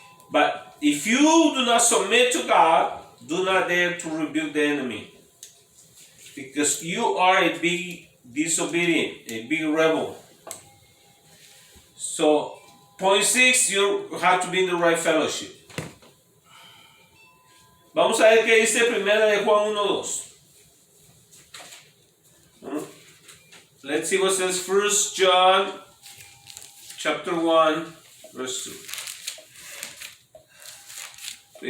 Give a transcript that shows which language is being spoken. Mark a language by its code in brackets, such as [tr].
[en] But if you do not submit to God, do not dare to rebuke the enemy, because you are a big disobedient, a big rebel. So, point 6, you have to be in the right fellowship. [es] Vamos a ver qué dice 1 de Juan 1:2. [en] Let's see what says 1 John chapter 1 verse 2.